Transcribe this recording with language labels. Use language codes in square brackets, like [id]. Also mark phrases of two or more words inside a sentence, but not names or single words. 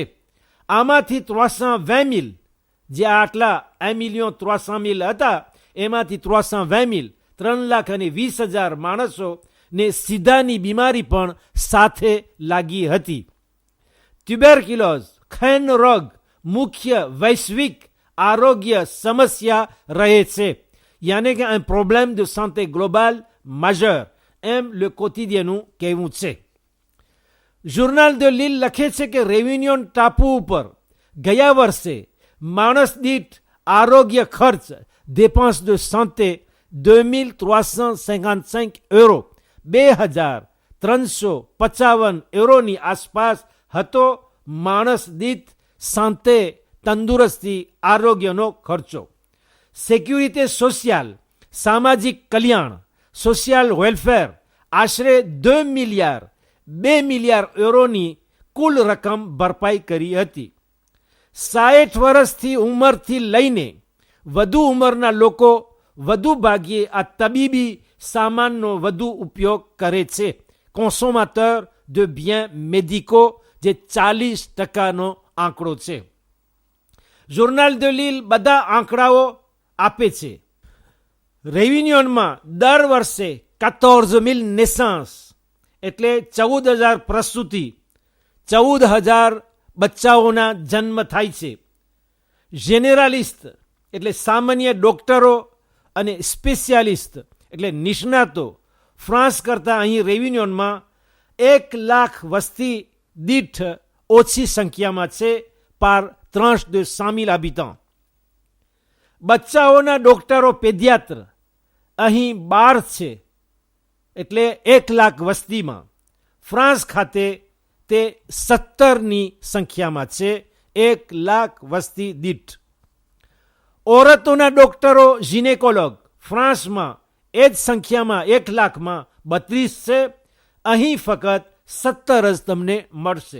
[gu] આમાંથી 320,000 જે આટલા 1,300,000 હતા, એમાંથી 320,000 3,20,000 માણસોને સીધાની બીમારી પણ સાથે લાગી હતી. ટ્યુબરક્યુલોઝ ખેન રોગ મુખ્ય વૈશ્વિક આરોગ્ય સમસ્યા રહે છે, યાને કે [fr] un problème de santé globale majeur, [gu] એમ લે કોતિદિયનનું કહેવું છે. જુર્નાલ de Lille લખે છે કે રેયુનિયન ટાપુ ઉપર ગયા વર્ષે માણસ દીઠ આરોગ્ય ખર્ચ [fr] dépense de santé [gu] 2,355 €, 2,355 € આસપાસ હતો. માણસ દીઠ સાંતે તંદુરસ્તી આરોગ્યનો ખર્ચો. [fr] sécurité sociale [gu] સામાજિક કલ્યાણ [en] social welfare [gu] આશરે 2 મિલિયાર્ડ €ની કુલ રકમ ભરપાઈ કરી હતી. 60 વર્ષથી ઉંમરથી લઈને વધુ ઉંમરના લોકો વધુ ભાગ્યે આ તબીબી સામાનનો વધુ ઉપયોગ કરે છે. [fr] consommateur de biens médicaux [gu] જે 40%નો આંકડો છે. જુર્નાલ de Lille બધા આંકડાઓ આપે છે. રેયુનિયનમાં દર વર્ષે 14,000 naissance એટલે 14,000 પ્રસૂતિ, 14,000 બચ્ચાઓના જન્મ થાય છે. જેનેરાલિસ્ટ એટલે સામાન્ય ડોક્ટરો અને સ્પેશિયાલિસ્ટ એટલે નિષ્ણાતો ફ્રાન્સ કરતાં અહીં રેયુનિયનમાં 1 લાખ વસ્તી દીઠ ઓછી સંખ્યામાં છે, [fr] par tranche de 100,000 habitants. [gu] બચ્ચાઓના ડોક્ટરો પેડિયાત્ર અહીં 12 છે, એટલે 1 લાખ વસ્તીમાં. ફ્રાન્સ ખાતે તે 17ની સંખ્યામાં છે, 1 લાખ વસ્તી દીઠ. ઓરતોના ડોક્ટરો જીનેકોલોગ ફ્રાન્સમાં એ જ સંખ્યામાં 1 લાખમાં 32 છે, અહીં ફક્ત 17 જ તમને મળશે.